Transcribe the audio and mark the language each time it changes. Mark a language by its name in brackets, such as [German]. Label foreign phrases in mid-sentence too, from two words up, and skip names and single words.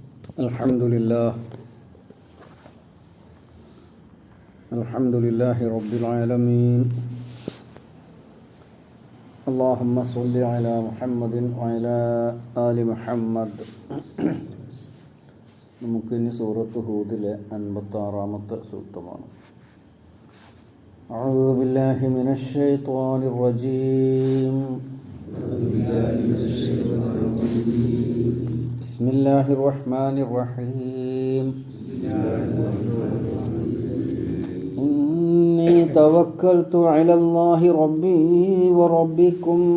[Arabic] الحمد لله، الحمد لله رب العالمين. اللهم صل على محمد وعلى آل محمد. [Malayalam] നമുക്കിനി സൂറത്ത് ഹൂദിലെ 56-ാമത്തെ സൂക്തമാണ്. [Arabic] أعوذ بالله من الشيطان الرجيم. بسم الله الرحمن الرحيم. إني توكلت على الله ربي وربكم